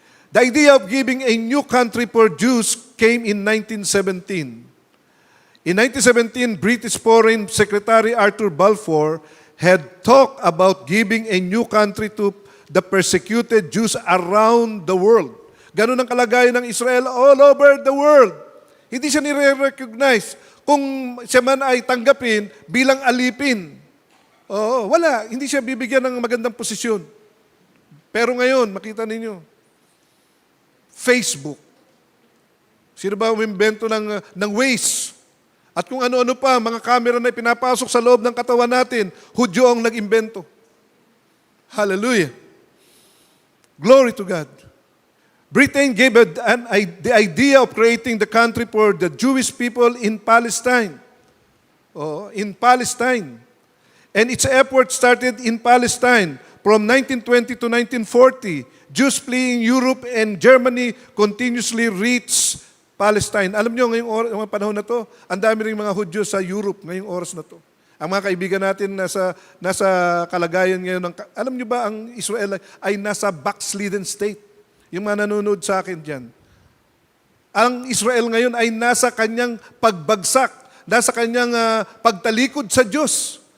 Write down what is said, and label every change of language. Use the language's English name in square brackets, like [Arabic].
[English] The idea of giving a new country for Jews came in 1917. In 1917, British Foreign Secretary Arthur Balfour had talked about giving a new country to the persecuted Jews around the world. [Filipino] Ganun ang kalagayan ng Israel [English] all over the world. [Filipino] Hindi siya nire-recognize kung siya man ay tanggapin bilang alipin. Oo, wala. Hindi siya bibigyan ng magandang posisyon. Pero ngayon, makita ninyo, Facebook. Sino ba umimbento ng Waze? At kung ano-ano pa, mga camera na pinapasok sa loob ng katawan natin, Hudyo ang nag-imbento. Hallelujah. [English] Glory to God. Britain gave the idea of creating the country for the Jewish people in Palestine. In Palestine. And its effort started in Palestine from 1920 to 1940. Jews fleeing Europe and Germany continuously reached Palestine. [Filipino] Alam nyo, ngayong panahon na to, ang dami rin mga Hudyo sa Europe ngayong oras na to. Ang mga kaibigan natin nasa kalagayan ngayon, alam nyo ba ang Israel ay nasa [English] backslidden state? [Filipino] Yung mga nanonood sa akin dyan. Ang Israel ngayon ay nasa kanyang pagbagsak, nasa kanyang pagtalikod sa Diyos.